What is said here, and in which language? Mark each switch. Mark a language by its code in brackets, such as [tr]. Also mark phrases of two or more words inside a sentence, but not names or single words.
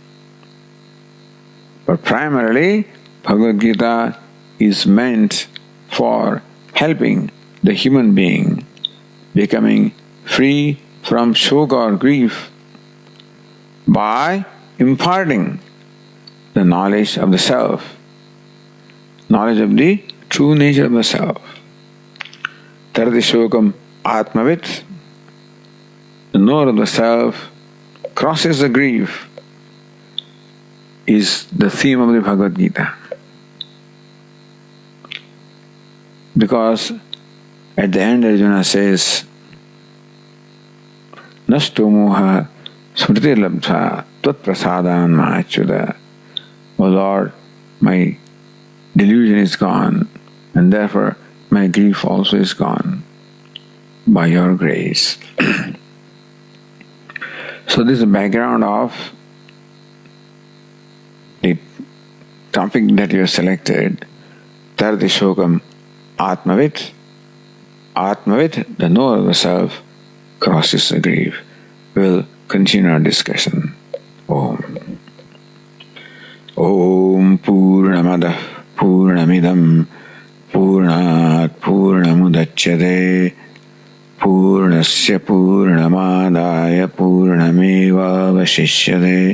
[en] But primarily, Bhagavad Gita is meant for helping the human being becoming free from shoka or grief by imparting the knowledge of the self, knowledge of the true nature of the self. [sa] Tarati śokam ātmavit. [en] knower of the self crosses the grief is the theme of the Bhagavad Gita. Because at the end Arjuna says, [sa] Nasto moha smriti labdha tvat prasadan ma'achyuda. [en] O Lord, my delusion is gone, and therefore my grief also is gone by your grace. So this is the background of the topic that you have selected, [sa] Tarati śokam, ātmavit. Ātmavit, [en] the knower of the self, crosses the grief. We'll continue our discussion. [sa] Om. Om Purnamadah Purnamidam Purnat Purnamudachyate Purnasya Purnamadaya Purnameva Vashishyate.